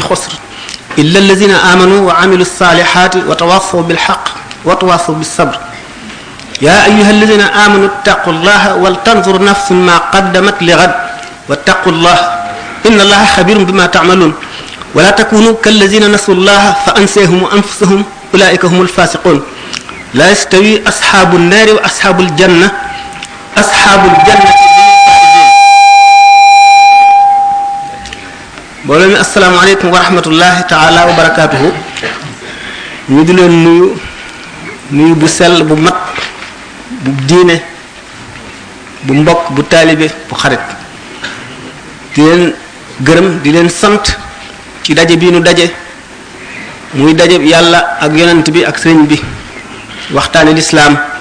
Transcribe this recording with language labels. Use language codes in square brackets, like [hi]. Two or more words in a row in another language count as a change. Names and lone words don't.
[ar] خسر إلا الذين آمنوا وعملوا الصالحات وتواصوا بالحق وتواصوا بالصبر يا أيها الذين آمنوا اتقوا الله ولتنظر نفس ما قدمت لغد واتقوا الله إن الله خبير بما تعملون ولا تكونوا كالذين نسوا الله فأنساهم أنفسهم أولئك هم الفاسقون لا يستوي أصحاب النار وأصحاب الجنة أصحاب الجنة [wo] mbooloo mi [ar] السلام عليكم ورحمة الله تعالى وبركاته [wo] ñu di leen nuyu bu sell bu mat bu diine bu mbokk bu taalibe bu xarit di leen gërëm di leen sant ci daje bii nu daje muy daje yàlla ak yonent bi ak sëriñ bi waxtaane lislaam